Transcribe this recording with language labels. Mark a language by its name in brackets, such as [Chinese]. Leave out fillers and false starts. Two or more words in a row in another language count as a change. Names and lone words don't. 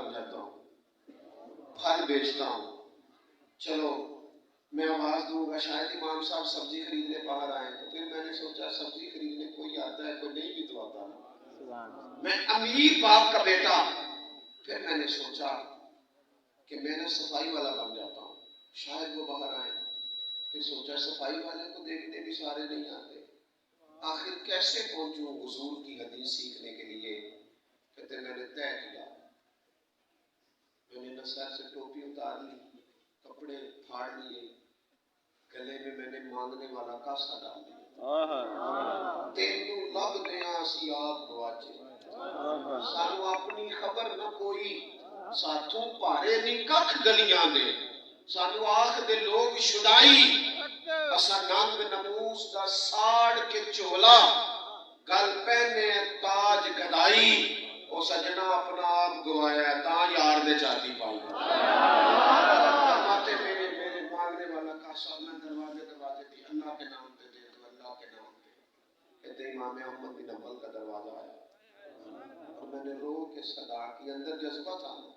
[Urdu] جاتا ہوں، پھل بیچتا ہوں، چلو میں آواز دوں گا شاید امام صاحب سبزی خریدنے باہر آئیں، تو پھر میں نے سوچا سبزی خریدنے کوئی آتا ہے کوئی نہیں بھی تو آتا ہے، میں امیر باپ کا بیٹا، پھر میں نے سوچا کہ میں نے صفائی والا بن جاتا ہوں، شاید وہ باہر آئیں، پھر سوچا صفائی والے کو دیکھنے بھی سارے نہیں آتے، آخر کیسے پہنچوں حضور کی حدیث سیکھنے کے لیے؟ کہتے میں نے طے کیا، میں نے سر سے ٹوپی اتار لی، کپڑے پھاڑ لیے، گلے میں میں نے مانگنے والا کاسا ڈال دیا، [Punjabi] تینوں لب دیاں سی آپ گواچے، سانو اپنی خبر نہ کوئی، ساتھوں پارے نہیں ککھ گلیاں دے، سانو آخ دے لوگ شدائی، اسا ننگ نموس دا ساڑ کے چولا، گل پہنے تاج گدائی، او سجنا اپنا آپ گوایا تاں یار دے چاہتی پائی۔ [Urdu] فرماتے میرے مانگنے والا کاسا، میں دروازے دی اللہ کے نام پہ دے دو، اللہ کے نام پہ، کہتے امام احمد بن حنبل کا دروازہ آیا، اور میں نے رو کے صدا کی، اندر جذبہ تھا،